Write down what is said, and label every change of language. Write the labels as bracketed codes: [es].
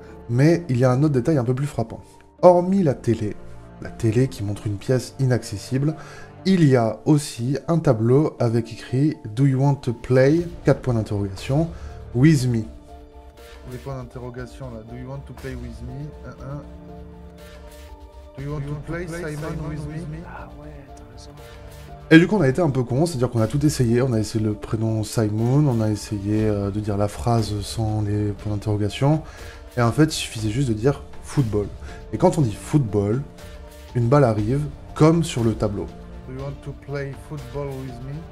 [fr] Mais il y a un autre détail un peu plus frappant. Hormis la télé qui montre une pièce inaccessible, il y a aussi un tableau avec écrit « [en] Do you want to play ?» [fr] 4 points d'interrogation, « [en] with me ». [fr] Les points d'interrogation là, « [en] Do you want to play with me ?» Do you want to play Simon with me? [fr] Ah ouais, t'as raison. Et du coup, on a été un peu con, c'est-à-dire qu'on a tout essayé. On a essayé le prénom Simon, on a essayé de dire la phrase sans les points d'interrogation. Et en fait, il suffisait juste de dire football. Et quand on dit football, une balle arrive, comme sur le tableau. [en] Do you want to play football with me?